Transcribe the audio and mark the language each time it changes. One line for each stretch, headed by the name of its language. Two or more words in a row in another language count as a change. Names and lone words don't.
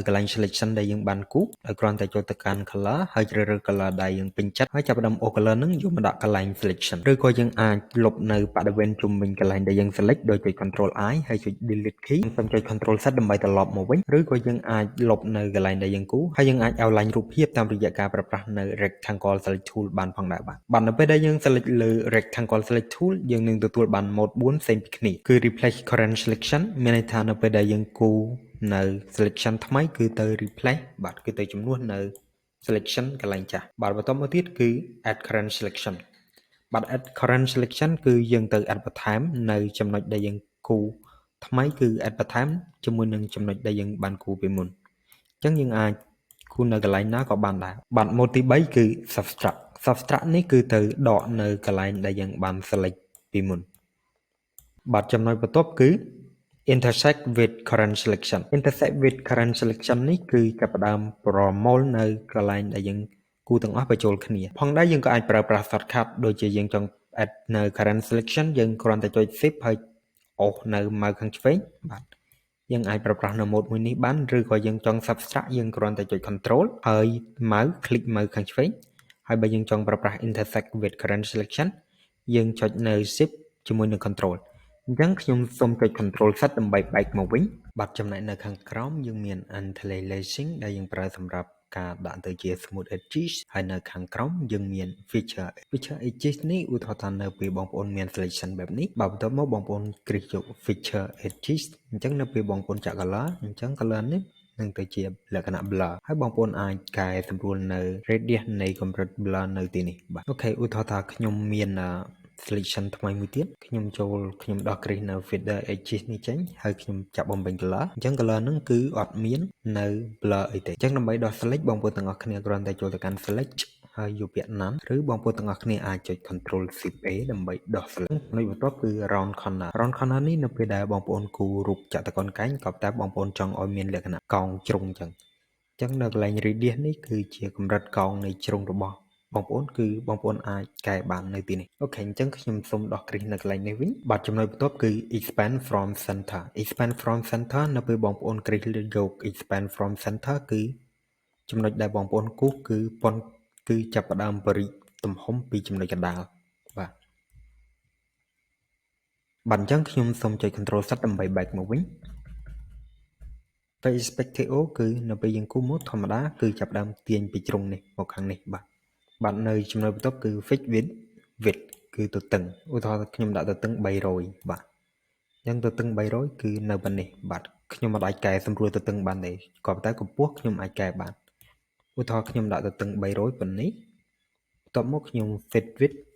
Khmer: កន្លែង selection ដែលយើងបានគូដោយគ្រាន់តែចូលទៅកាន់ color ហើយជ្រើសរើស color ដែលយើងពេញចិត្តហើយចាប់ផ្ដើមអូ color ហ្នឹងយកមកដាក់កន្លែង selection ឬក៏យើងអាចលុបនៅបរិវេណជុំវិញកន្លែងដែលយើង select ដោយចុច
English: control I
Khmer: ហើយចុច
English: delete key
Khmer: ខ្ញុំចុច
English: control Z
Khmer: ដើម្បីត្រឡប់មកវិញឬក៏យើងអាចលុបនៅកន្លែងដែលយើងគូហើយយើងអាច outline រូបភាពតាមរយៈការប្រើប្រាស់នៅ
English: rectangle select tool
Khmer: បានផងដែរបាទនៅពេលដែលយើង select លើ
English: rectangle select tool
Khmer: យើងនឹងទទួលបាន mode 4ផ្សេងពី គ្នាគឺ
English: replace current selection
Khmer: មានន័យថានៅពេលដែលយើងគូនៅ selection ថ្មីគឺទៅ replace បាទគឺទៅជំនួសនៅ selection កន្លែងចាស់បាទបន្តមកទៀតគឺ
English: add current selection
Khmer: បាទ
English: add current selection
Khmer: គឺយើងទៅ add បន្ថែមនៅចំណុចដែលយើងគូថ្មីគឺ add បន្ថែមជាមួយនឹងចំណុចដែលយើងបានគូពីមុនអញ្ចឹងយើងអាចគូនៅកន្លែងណាក៏បានដែរបាទ mode ទី3គឺ subtract នេះគឺទៅដកនៅកន្លែងដែលយើងបាន select ពីមុនបាទចំណុចបន្ទាប់គឺ
English: intersect with current selection intersect with current selection
Khmer: នេះគឺចាប់ផ្ដើមប្រមូលនៅកន្លែងដែលយើងគូទាំងអស់បញ្ចូលគ្នាផងដែរយើងក៏អាចប្រើប្រាស់ shortcut ដូចជាយើងចង់ add នៅ
English: current selection
Khmer: យើងគ្រាន់តែចុច shift ហើយអូសនៅម៉ៅខាងឆ្វេងបាទយើងអាចប្រើប្រាស់នៅ mode មួយនេះបានឬក៏យើងចង់ subtract យើងគ្រាន់តែចុច control ហើយម៉ៅ click ម៉ៅខាងឆ្វេងហើយបើយើងចង់ប្រើ ប្រាស់
English: intersect with current selection
Khmer: យើងចុចនៅ shift ជាមួយនឹង control អញ្ចឹងខ្ញុំសូមចុច
English: control Z
Khmer: ដើម្បីបែកមកវិញបាទចំណែកនៅខាងក្រោមយើងមាន anti-aliasing ដែលយើងប្រើសម្រាប់ការដាក់ទៅជា
English: smooth edges
Khmer: ហើយនៅខាងក្រោមយើងមាន
English: feature edges
Khmer: នេះឧទាហរណ៍ថានៅពេល បងប្អូនមាន selection បែបនេះបាទបន្ទាប់មកបងប្អូនគ្រីសយក
English: feature edges
Khmer: អញ្ចឹងនៅពេលបងប្អូនចាក់ color អញ្ចឹង color នេះនឹងទៅជាលក្ខណៈ blur ហើយបងប្អូនអាចកែសម្រួលនៅ radius នៃកម្រិត blur នៅ ទីនេះបាទអូខេឧទាហរណ៍ថាខ្ញុំមាន selection ថ្មីមួយទៀតខ្ញុំដោះ crease នៅ
English: feather edges
Khmer: នេះចេញហើយខ្ញុំចាប់បំពេញ color អញ្ចឹង color ហ្នឹងគឺអត់មាន នៅ blur អីទេអញ្ចឹងដើម្បីដោះ select បងប្អូនទាំងអស់គ្នាគ្រាន់តែចូលទៅកាន់ select ហើយយកពាក្យ none ឬបងប្អូនទាំងអស់គ្នាអាចចុច
English: control shift A
Khmer: ដើម្បីដោះ select ចំណុចបន្ទាប់គឺ
English: round corner
Khmer: នេះនៅពេលដែលបងប្អូនគូររូបចតុកោណកែងក៏តែបងប្អូនចង់ឲ្យមានលក្ខណៈកោងជ្រុងអញ្ចឹងនៅកន្លែង radius នេះគឺជាកម្រិតកោងនៃជ្រុងរបស់បងប្អូនគឺបងប្អូនអាចកែបាននៅទីនេះអូខេអញ្ចឹងខ្ញុំសូមដោះ crease នៅកន្លែងនេះវិញបាទចំណុចបន្ទាប់គឺ
English: expand from
Khmer: center នៅពេលបងប្អូន crease យក
English: expand from center
Khmer: គឺចំណុចដែលបងប្អូនគូសគឺប៉ុនគឺចាប់ផ្ដើមបរិយទំហំពីចំណុចកណ្ដាលបាទ អញ្ចឹងខ្ញុំសូមចុច
English: control Z
Khmer: ដើម្បីបែកមកវិញ perspective គឺនៅពេលយើងគូសមកធម្មតាគឺចាប់ផ្ដើមទាញពីជ្រុងនេះមកខាងនេះបាទនៅចំណុចបន្ទាប់គឺ
English: fix width
Khmer: គឺទទឹងឧទាហរណ៍ខ្ញុំដាក់ទទឹង300បាទអញ្ចឹងទទឹង300គឺនៅប៉ុណ្នេះបាទខ្ញុំមិនអាចកែសម្រួលទទឹងបានទេក៏ប៉ុន្តែកម្ពស់ខ្ញុំអាចកែបានឧទាហរណ៍ខ្ញុំដាក់ទទឹង300ប៉ុណ្នេះតបមកខ្ញុំ
English: fit width